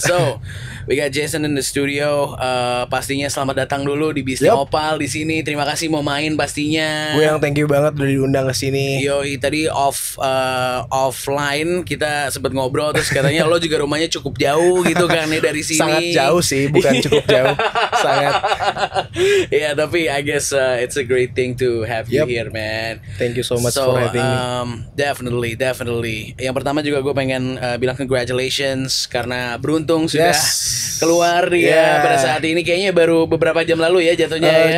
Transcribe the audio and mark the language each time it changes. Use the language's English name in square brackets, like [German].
[English] So we got Jason in the studio. [Indonesian] Pastinya selamat datang dulu di Bisnis Opal di sini. Terima kasih mau main pastinya. Gue yang thank you banget udah diundang ke sini. Yoi, tadi offline kita sempat ngobrol, terus katanya lo juga rumahnya cukup jauh gitu kan ya dari sini. Sangat jauh sih, bukan cukup jauh. Sangat. [English] Yeah, tapi I guess it's a great thing to have you here, man. Thank you so much for having me. Definitely. [Indonesian] Yang pertama juga gue pengen bilang congratulations karena beruntung sudah keluar ya pada saat ini, kayaknya baru beberapa jam lalu ya jatuhnya ya.